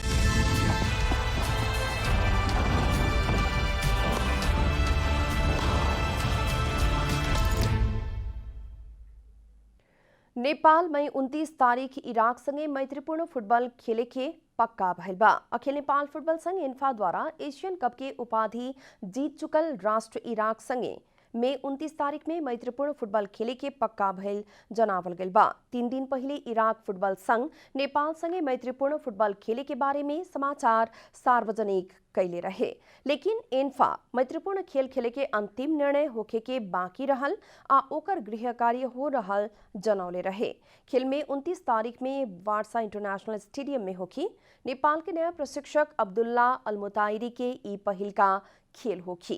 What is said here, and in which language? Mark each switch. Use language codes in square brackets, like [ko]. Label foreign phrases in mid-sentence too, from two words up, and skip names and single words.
[bho] नेपाल में 29 तारीख इराक संगे मैत्रीपूर्ण फुटबॉल खेले के पक्का भइल बा। अखिल नेपाल फुटबॉल संघ इन्फा द्वारा एशियन कप के उपाधि जीत चुकल राष्ट्र इराक संगे मई 29 तारीख में मैत्रीपूर्ण फुटबल खेले के पक्का भइल जनावल गइल बा। 3 दिन पहले इराक फुटबल संघ नेपाल संगे मैत्रीपूर्ण फुटबल खेले के बारे में समाचार सार्वजनिक कैले रहे, लेकिन एन्फा मैत्रीपूर्ण खेल खेले के अंतिम निर्णय होखे के बाकी रहल आ ओकर गृह कार्य हो रहल जनौले रहे। खेल में 29 तारीख में वार्सा इंटरनेशनल स्टेडियम में होखी। नेपाल के नया प्रशिक्षक अब्दुल्ला अलमुताइरी के ई पहिल का खेल होखी।